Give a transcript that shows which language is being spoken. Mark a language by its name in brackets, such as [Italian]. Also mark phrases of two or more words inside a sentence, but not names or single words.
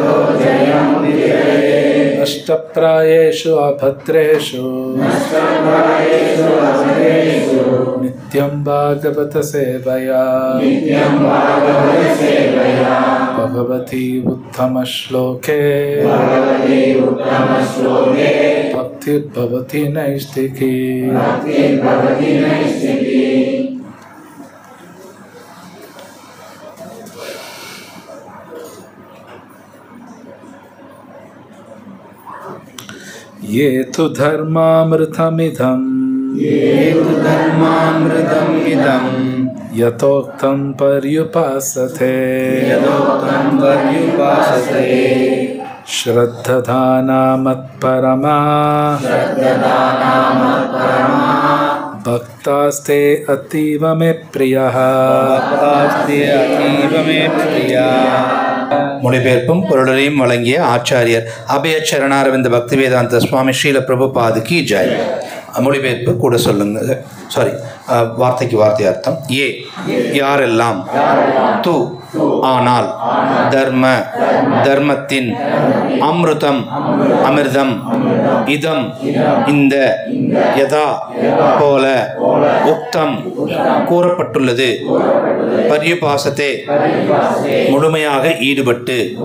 [Sanskrit] अष्टप्रायेषु अभद्रेषु नित्यं भागवत सेवया भगवति उत्तम श्लोके भक्तिर् भवति नैष्ठिकी. ये तु धर्मामृतमिदम् यथोक्तं पर्युपासते श्रद्धधाना मत्परमा भक्तास्ते अतीव मे प्रियः. [Tamil] மொழிபெயர்ப்பும் பொருளையும் வழங்கிய ஆச்சாரியர் அபய சரணாரவிந்த பக்தி வேதாந்த சுவாமி ஸ்ரீல பிரபுபாதுக்கு ஜெய். மொழிபெயர்ப்பு கூட சொல்லுங்க. வார்த்தைக்கு வார்த்தை அர்த்தம். ஏ யாரெல்லாம், து ஆனால், தர்ம தர்மத்தின், அமிர்தம் அமிர்தம், இதம் இந்த, யதா போல, உக்தம் கூறப்பட்டுள்ளது, பர்யுபாசத்தே முழுமையாக ஈடுபட்டு,